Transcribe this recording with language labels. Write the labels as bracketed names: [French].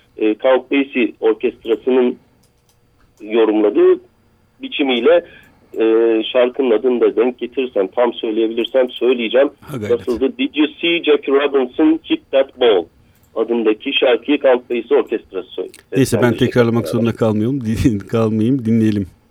[Turkish] Count Basie orkestrasının yorumladığı biçimiyle şarkının adını da denk getirirsem, tam söyleyebilirsem söyleyeceğim. Nasıldı? [English] Did you see Jackie Robinson hit that ball? [Turkish] Adındaki şarkıyı Count Basie orkestrası söyledi. Neyse, ben tekrarlamak zorunda kalmayayım. Kalmayayım, dinleyelim.